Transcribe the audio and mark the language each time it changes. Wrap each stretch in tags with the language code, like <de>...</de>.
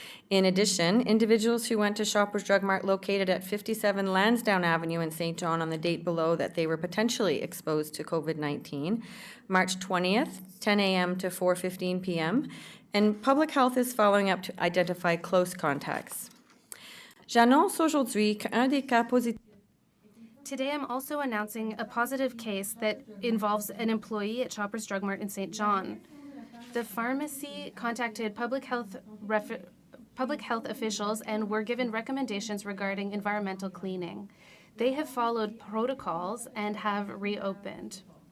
<en>In addition, individuals who went to Shoppers Drug Mart located at 57 Lansdowne Avenue in St. John on the date below that they were potentially exposed to COVID-19, March 20th, 10 a.m. to 4:15 p.m., and public health is following up to identify close contacts.</en> <fr>J'annonce aujourd'hui qu'un des cas positifs.</fr> <en>Today, I'm also announcing a positive case that involves an employee at Shoppers Drug Mart in St. John. The pharmacy contacted public health officials and were given recommendations regarding environmental cleaning. They have followed protocols and have reopened.</en>